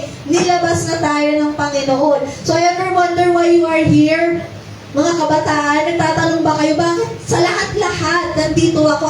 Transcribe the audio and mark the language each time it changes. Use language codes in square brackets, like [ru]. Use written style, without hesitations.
[tl] Nilabas na tayo ng Panginoon. [en] So, ever wonder why you are here? [tl] Mga kabataan, nagtatanong ba kayo, bakit sa lahat-lahat nandito ako?